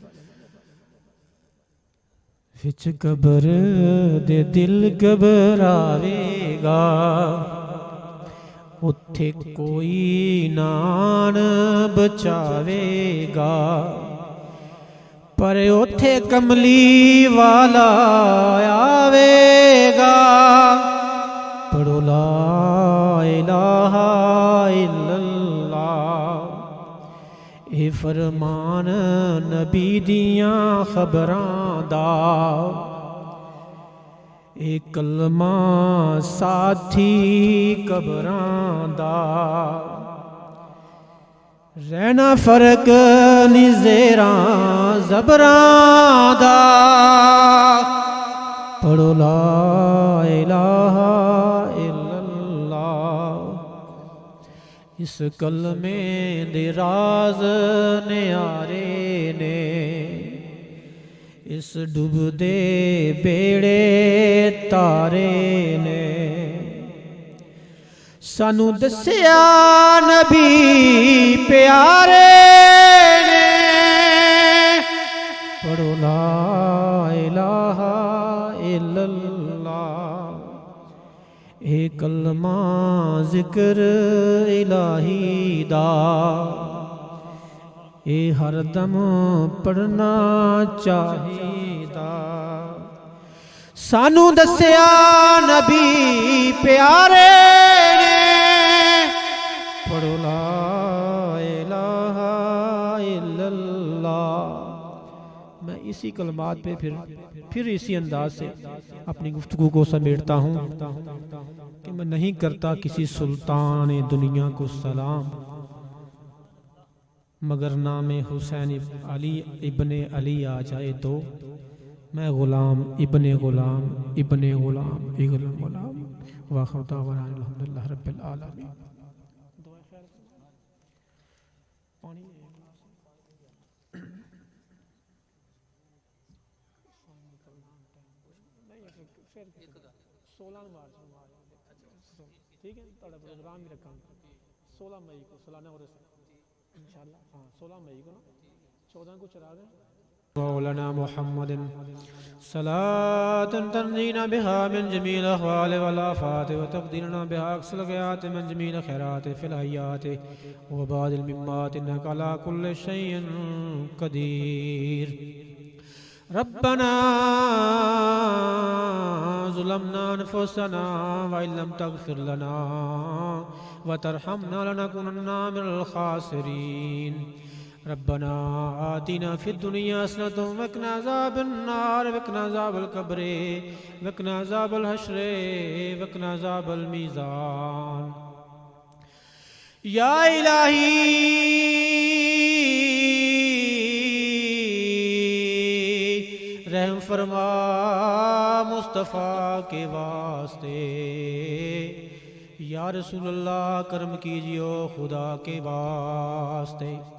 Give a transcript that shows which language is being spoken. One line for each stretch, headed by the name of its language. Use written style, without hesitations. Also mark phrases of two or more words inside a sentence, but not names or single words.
Punjabi: وچ قبر دے دل گھبراوے گا، اتھے کوئی نان بچاوے گا. پر اتھے کملی والا آوے گا.
Arabic: पढ़ो لا إله إلا الله।
Punjabi: اے فرمان نبی دیاں خبراں دا، اے کلمہ ساتھی قبراں دا. رہنا فرق نجیرا زبراں دا.
Arabic: पढ़ो لا إله إلا الله।
Punjabi: اس کلمے دے راز نیارے نے، اس ڈبدے بیڑے تارے نے. سانو دسیا نبی پیارے نے.
Arabic: पढ़ो لا إله إلا الله।
Punjabi: اے کلمہ ذکر الٰہی دا، اے ہر دم پڑھنا چاہیدا. سانو دسیا نبی پیارے نے.
Arabic: पढ़ो لا إله إلا الله।
Urdu: میں اسی کلمات پہ پھر اسی انداز سے اپنی گفتگو کو سمیٹتا ہوں کہ میں نہیں کرتا کسی سلطان دنیا کو سلام، مگر نام حسین علی ابنِ علی آ جائے تو میں غلام ابنِ غلام ابنِ غلام ابنِ غلام.
Arabic: وآخر دعوانا الحمد لله رب العالمين.
Urdu: ٹھیک ہے، تھوڑا پروگرام بھی رکھا 16 مئی کو سالانہ اور انشاءاللہ. ہاں 16 مئی کو نا 14 کو چلا دیں.
Arabic: مولانا محمدن صلاة تنجينا بها من جميل أحوال والآفات وتبدلنا بها أقصى الغايات من جميل خيرات في الحياة وبعد الممات إنك على كل شيء قدير. ربنا ظلمنا أنفسنا وإن لم تغفر لنا وترحمنا لنكونن من الخاسرين. ربنا آتنا في الدنيا حسنة وقنا عذاب النار وقنا عذاب القبر وقنا عذاب الحشر وقنا عذاب الميزان. يا إلهي
Urdu: رحم فرما مصطفیٰ کے واسطے.
Arabic: يا رسول الله
Urdu: کرم کیجیو خدا کے واسطے.